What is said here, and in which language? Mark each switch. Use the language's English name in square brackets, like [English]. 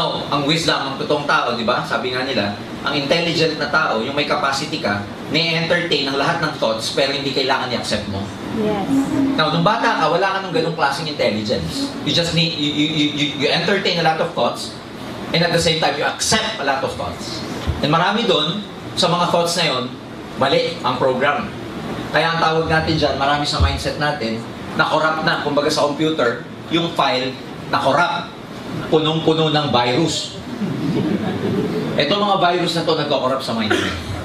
[Filipino] Ang wisdom ng totoong tao, di ba? Sabi nga nila, ang intelligent na tao, yung may capacity ka, na-entertain ang lahat ng thoughts, pero hindi kailangan i-accept mo. [English] Yes. [Filipino] Now, nung bata ka, wala ka ng ganung klaseng intelligence. [English] You just need, you entertain a lot of thoughts, and at the same time, you accept a lot of thoughts. [Filipino] And marami doon, sa mga thoughts na yon, mali ang program. Kaya ang tawag natin dyan, marami sa mindset natin, na-corrupt na, kumbaga sa computer, yung file, na-corrupt. Punong-puno ng virus. Ito mga virus na to nagko-corrupt sa mindset.